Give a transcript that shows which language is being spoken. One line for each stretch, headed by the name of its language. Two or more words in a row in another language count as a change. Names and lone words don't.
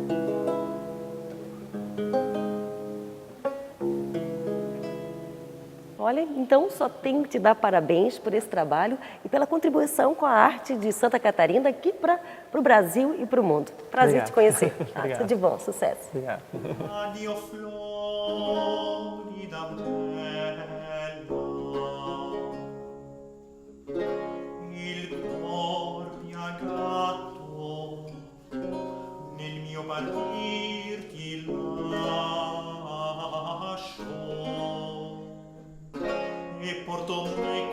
Portuguese: Olha, então só tenho que te dar parabéns por esse trabalho e pela contribuição com a arte de Santa Catarina aqui para o Brasil e para o mundo. Prazer Obrigado. te conhecer. Obrigado. Tudo de bom, sucesso. Obrigado.
Italian: Addio Florida bella, il cor piagato nel mio partir ti lascio e porto